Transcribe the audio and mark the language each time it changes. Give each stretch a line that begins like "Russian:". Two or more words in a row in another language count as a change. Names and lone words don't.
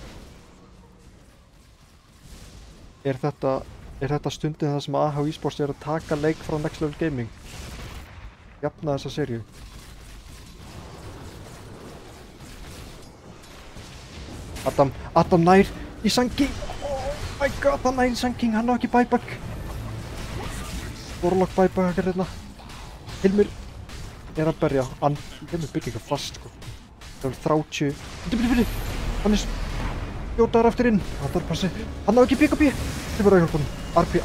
Icelandic: Er þetta stundin það sem AH Esports er að taka leik frá Next Level Gaming? Jafna þessa seríu. Adam nær í Sanking.
English: Oh my god,
Icelandic: hann nær í Sanking, hann á ekki buyback. Warlock buybackar hérna. Hilmir er að berja, hann Hilmir byggja eitthvað fast sko. Það er 30. Bíddu, hann er skjótaður aftur inn. Hann þarf passi, hann á ekki BKB. Þið verða að hjálpa hann.